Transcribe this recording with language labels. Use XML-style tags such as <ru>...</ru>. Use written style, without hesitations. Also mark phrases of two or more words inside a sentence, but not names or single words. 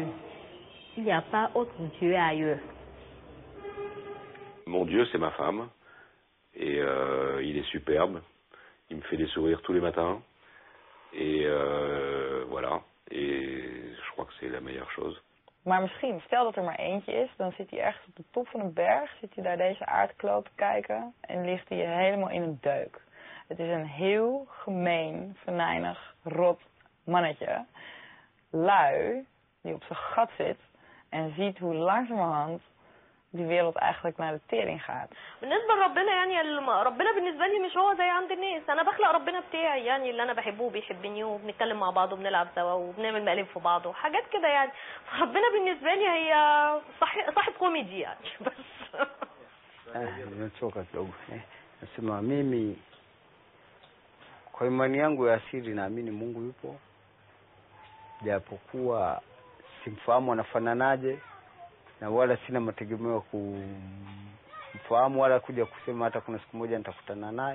<fr>Il n'y a pas autre Dieu ailleurs. Mon Dieu, c'est ma femme. Et il est superbe. Il me fait des sourires tous les matins. Et voilà. Et je crois que c'est la meilleure chose.</fr> <nl>Maar misschien, stel dat er maar eentje is, dan zit hij ergens op de top van een berg, zit hij daar deze aardkloot te kijken en ligt hij helemaal in een deuk. Het is een heel gemeen, venijnig, rot mannetje. Lui, die op zijn gat zit en ziet hoe langzamerhand die wereld eigenlijk naar de tering gaat.</nl> <ar>بالنسبه لربنا يعني ربنا بالنسبه لي مش هو زي عند الناس. انا بخلق ربنا بتاعي يعني اللي انا بحبه بيحبني وبنتكلم مع بعض وبنلعب سوا وبنعمل مقالب في بعض وحاجات كده يعني. ربنا بالنسبه لي هي صاحب كوميدي يعني بس.</ar> <sw>Nimechoka kidogo. Nasema mimi kwa imani yangu ya asili naamini Mungu yupo. Japokuwa simfahamu anafananaje na wala sina mategemeo kumfahamu wala kuja kusema hata kuna siku moja nitakutana naye.</sw>